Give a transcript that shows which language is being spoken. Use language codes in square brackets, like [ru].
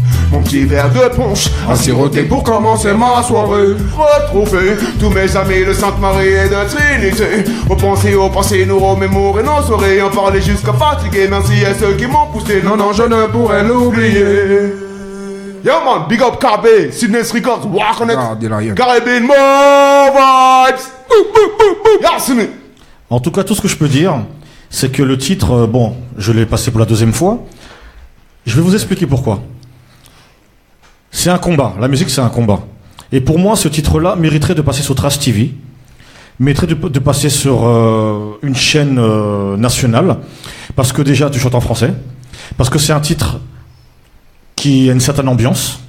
[fr] Mon petit verre de punch à siroter pour commencer ma soirée. Retrouver tous mes amis de Sainte-Marie et de Trinité. Repenser au passé, nous remémorer nos soirées. En parler jusqu'à fatiguer. Merci à ceux qui m'ont poussé. Non, non, je ne pourrais l'oublier. [en] Yo man, big up KB, Sydney's Records, walk on it. Caribbean, more vibes. Yassine. [fr] En tout cas, tout ce que je peux dire, c'est que le titre, bon, je l'ai passé pour la deuxième fois. Je vais vous expliquer pourquoi. C'est un combat. La musique, c'est un combat. Et pour moi, ce titre-là mériterait de passer sur Trash TV, mériterait de passer sur une chaîne nationale, parce que déjà, tu chantes en français, parce que c'est un titre qui a une certaine ambiance.